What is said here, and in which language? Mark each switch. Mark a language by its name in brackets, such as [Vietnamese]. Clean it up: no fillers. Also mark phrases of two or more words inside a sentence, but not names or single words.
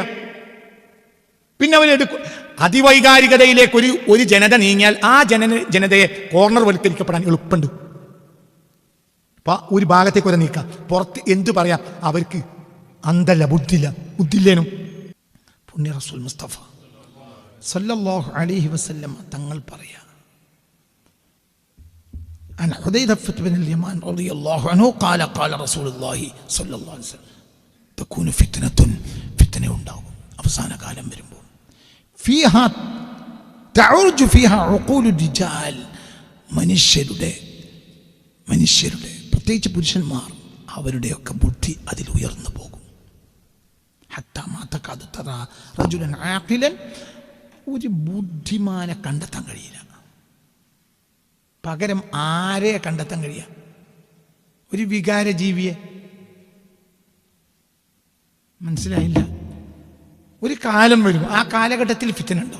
[Malayalam] പിന്നെ അവരെടുക്കും അതിവൈകാരികതയിലേക്ക് ഒരു ജനത നീങ്ങിയാൽ ആ ജനതയെ കോർണർ വൽക്കരിക്കപ്പെടാൻ എളുപ്പമുണ്ട്. അപ്പൊ ഒരു ഭാഗത്തേക്ക് വരെ നീക്കാം. പുറത്ത് എന്തു പറയാം? അവർക്ക് അന്തല്ല, ബുദ്ധില്ലേനും. പുണ്യ റസൂൽ മുസ്തഫ [Arabic] صلى الله عليه وسلم [Malayalam] തങ്ങൾ പറയാ, [Arabic] عن حذيفة بن اليمان رضي الله عنه قال قال رسول الله صلى الله عليه وسلم تكون فتنة [Malayalam] ഉണ്ടാകും അവസാന കാലം വരുമ്പോൾ. [Arabic] فيها تعرج فيها عقول الرجال. [Malayalam] മനുഷ്യരുടെ പ്രത്യേകിച്ച് പുരുഷന്മാർ അവരുടെയൊക്കെ ബുദ്ധി അതിൽ ഉയർന്നു പോകും. [Arabic] حتى ما تكاد ترى رجلا عاقلا. [Malayalam] ഒരു ബുദ്ധിമാനെ കണ്ടെത്താൻ കഴിയില്ല. പകരം ആരെ കണ്ടെത്താൻ കഴിയുക? ഒരു വികാര ജീവിയെ. മനസ്സിലായില്ല? ഒരു കാലം വരും, ആ കാലഘട്ടത്തിൽ ഫിത്തന ഉണ്ടാവും.